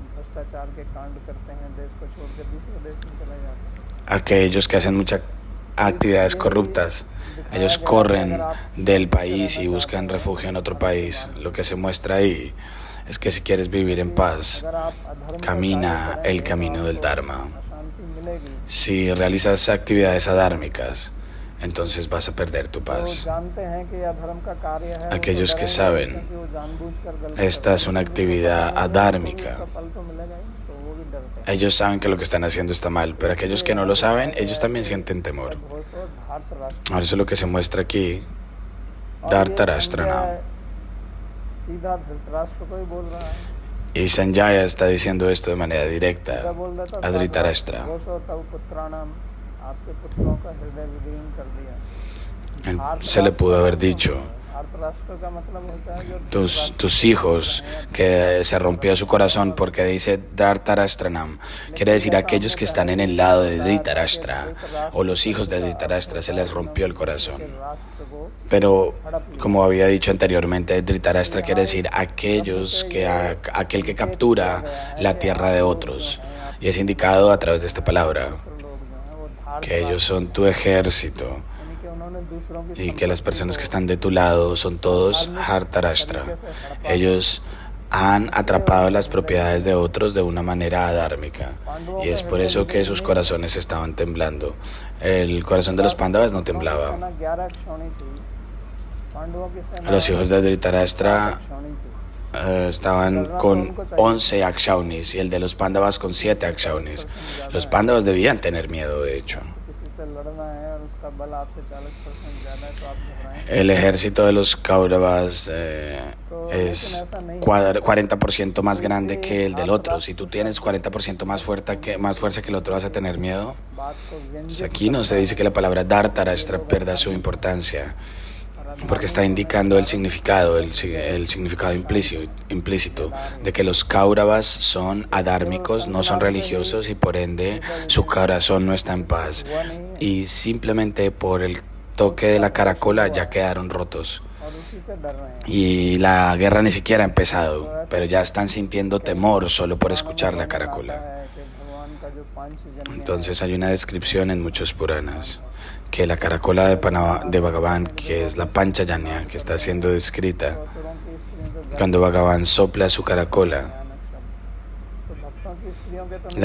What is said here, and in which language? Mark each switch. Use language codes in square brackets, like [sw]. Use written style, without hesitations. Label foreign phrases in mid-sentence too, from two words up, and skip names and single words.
[es] Aquellos que hacen muchas actividades corruptas, ellos corren del país y buscan refugio en otro país. Lo que se muestra ahí es que si quieres vivir en paz, camina el camino del Dharma. Si realizas actividades adármicas, entonces vas a perder tu [hi] तो [es] paz. [hi] जानते हैं कि यह अधर्म का कार्य है, वो तो [es] Aquellos que [hi] डरेंगे [es] saben, [hi] क्योंकि वो जानबूझकर गलत [es] esta es [hi] करते [es] una [hi] हैं, क्योंकि उनको [es] actividad [hi] पता है कि [es] adármica. [hi] उसका फल तो मिलेगा ही, तो वो भी डरते हैं। [es] Ellos saben que lo que están haciendo está mal, pero aquellos que no lo saben, ellos también sienten temor. [sa] घोषो धार्तराष्ट्र, [es] Ahora eso es lo que se muestra aquí. [hi] और ये Dhartarashtrana. संजय सीधा धृतराष्ट्र को ही बोल रहा है, [es] Y Sanjaya está diciendo esto de manera [hi] सीधा [es] directa [hi] बोल देता [es] a Dhritarashtra. [sa] घोषो तव पुत्राणाम, [hi] आपके पुत्रों का हृदय विदीर्ण कर दिया। [es] Se le pudo haber dicho, [hi] धार्तराष्ट्र का मतलब होता है जो [es] tus hijos, que se rompió su corazón porque dice Dhartarashtranam, quiere decir aquellos que están en el lado de Dhritarashtra, o los hijos de Dhritarashtra, se les rompió el corazón. [hi] राष्ट्र को [es] Pero, como había dicho anteriormente, Dhritarashtra quiere decir aquel que captura la tierra de otros. Y es indicado a través de esta palabra, [hi] लोग जो हैं वो धार्त, [es] que ellos son tu ejército [hi] यानी कि उन्होंने दूसरों की [es] y que las personas que están de tu lado son todos Hartarashtra. Ellos han atrapado las propiedades de otros de una manera adármica. Y es por eso que sus corazones estaban temblando. El corazón de los Pándavas no temblaba. [hi] सेना 11 क्षौणी थी, पांडवों की सेना [es] Los hijos de Dhritarashtra [hi] क्षौणी थी। [es] estaban con 11 Akshaunis y el de los Pándavas con 7 Akshaunis. Los Pándavas debían tener miedo, de hecho. [hi] किसी से लड़ना है और उसका बल आपसे 40% ज़्यादा है तो आप घबराएं। [es] El ejército de los Kauravas es 40% más grande que el del otro. Si tú tienes 40% más fuerza que el otro, ¿vas a tener miedo? [hi] बात को [es] Pues [hi] व्यंजित [es] aquí no se dice que la palabra Dhartarashtra pierda su importancia, porque está indicando el significado implícito de que los Kauravas son adármicos, no son religiosos y por ende su corazón no está en paz. Y simplemente por el toque de la caracola ya quedaron rotos. [hi] और उसी से डर रहे हैं। [es] Y la guerra ni siquiera ha empezado, pero ya están sintiendo temor solo por escuchar la [hi] आता [es] caracola. [hi] है कि भगवान का जो पांचजन्य [es] Entonces hay una descripción en muchos Puranas que la caracola de Bhagavan, que es la Panchajanya, que está siendo descrita, [hi] असुरों की स्त्रियों को [es] cuando Bhagavan sopla su caracola, [hi] भयानक शब्द, तो भक्तों की स्त्रियों के तो